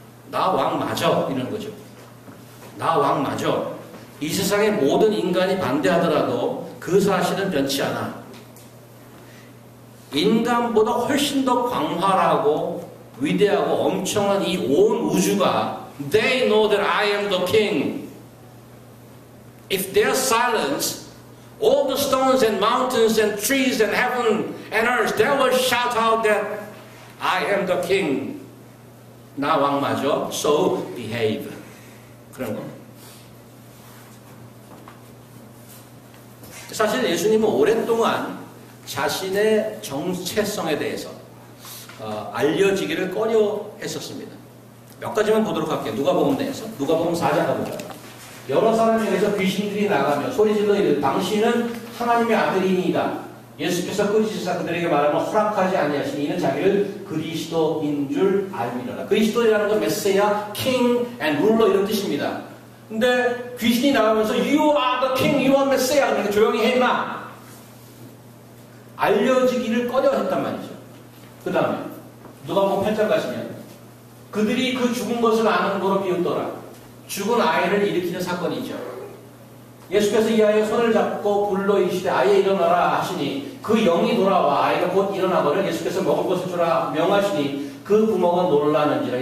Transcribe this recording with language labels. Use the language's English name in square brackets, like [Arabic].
[Korean] 나 왕 맞아 이런 거죠. 나 왕 맞아. 이 세상의 모든 인간이 반대하더라도 그 사실은 변치 않아. 인간보다 훨씬 더 광활하고 위대하고 엄청난 이 온 우주가 [English] They know that I am the king. If they're silent, all the stones and mountains and trees and heaven and earth, they will shout out that I am the king. [Korean] 나 왕 맞아. [English] So behave. [Korean] 그런 거. 사실 예수님은 오랫동안 자신의 정체성에 대해서 알려지기를 꺼려 했었습니다. 몇 가지만 보도록 할게요. 누가복음 내에서. 누가복음 4장 가보자. 여러 사람 중에서 귀신들이 나가며 소리질러 이르되 당신은 하나님의 아들이니이다. 예수께서 꾸짖으사 그들에게 말하면 허락하지 아니하시니 이는 자기를 그리스도인 줄 알미러라. 그리스도라는 건 메시아, [English] king and ruler [Korean] 이런 뜻입니다. 근데 귀신이 나가면서 [English] You are the king, you are Messiah. [Korean] 그러니까 조용히 해 임마. 알려지기를 꺼려 했단 말이죠. 그 다음에 누가복음 8장 가시면 그들이 그 죽은 것을 아는 거로 비웃더라. 죽은 아이를 일으키는 사건이죠. 예수께서 이 아이의 손을 잡고 불러 이르시되 아이에 일어나라 하시니 그 영이 돌아와 아이가 곧 일어나거늘 예수께서 먹을 것을 주라 명하시니 그 부모가 놀라는지라.